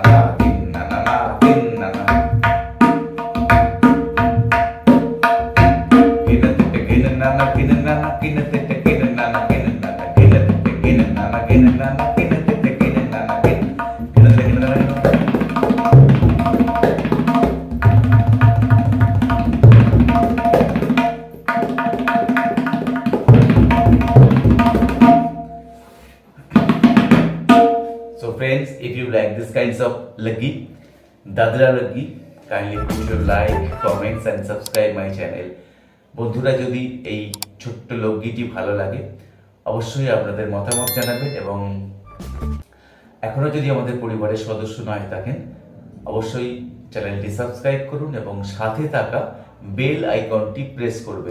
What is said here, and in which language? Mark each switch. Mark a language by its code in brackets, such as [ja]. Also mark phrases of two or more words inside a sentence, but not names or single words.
[en] Dha din nana. Na din nana. Ghene tete ghene nana. Ghene nana. Ghene tete ghene nana. Ghene nana. Ghene tete ghene nana. Ghene nana. Ghene tete ghene nana. Ghene tete ghene nana. So friends, if you like this kinds of laggi, Dadra laggi, kindly put your like, comments and subscribe my channel. [bn] বন্ধুরা যদি এই ছোট্ট লোকগীতি ভালো লাগে অবশ্যই আপনাদের মতামত জানাবেন এবং এখনও যদি আমাদের পরিবারের সদস্য নয় থাকেন, অবশ্যই চ্যানেলটি সাবস্ক্রাইব করুন এবং সাথে থাকা [en] bell icon [bn] প্রেস করবেন।